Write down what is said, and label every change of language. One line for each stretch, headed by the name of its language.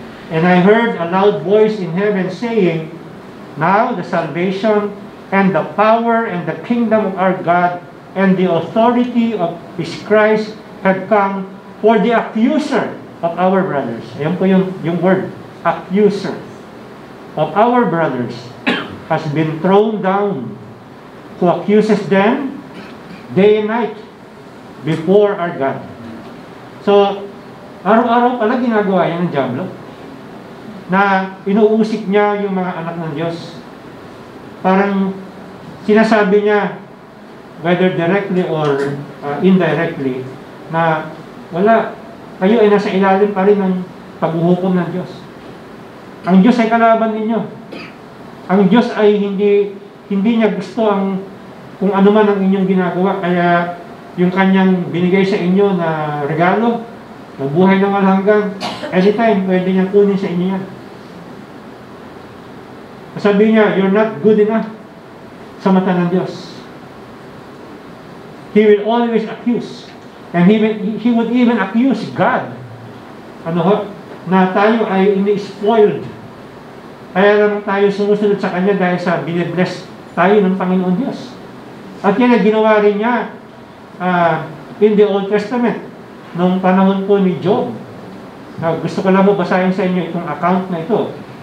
English: And I heard a loud voice in heaven saying, now the salvation and the power and the kingdom of our God and the authority of His Christ had come, for the accuser of our brothers.
Filipino: Ayan po yung word,
English: accuser of our brothers has been thrown down, who accuses them day and night before our God.
Filipino: So, araw-araw pala ginagawa yan ng diablo, na inuusik niya yung mga anak ng Diyos. Parang sinasabi niya,
English: whether directly or indirectly,
Filipino: na wala, kayo ay nasa ilalim pa rin ng paghuhukom ng Diyos. Ang Diyos ay kalaban ninyo. Ang Diyos ay hindi niya gusto kung ano man ang inyong ginagawa, kaya yung kanyang binigay sa inyo na regalo, na buhay ng walang hanggan, anytime, pwede niyang kunin sa inyo yan. Sabi niya,
English: you're not good enough
Filipino: sa mata ng Diyos.
English: He will always accuse. And he would even accuse God.
Filipino: Na tayo ay ini-spoiled. Kaya naman tayo sumusunod sa Kanya dahil sa binibless tayo ng Panginoon Diyos. At yan ay ginawa rin niya
English: in the Old Testament,
Filipino: nung panahon po ni Job. Gusto ko lang mo basahin sa inyo itong account na ito.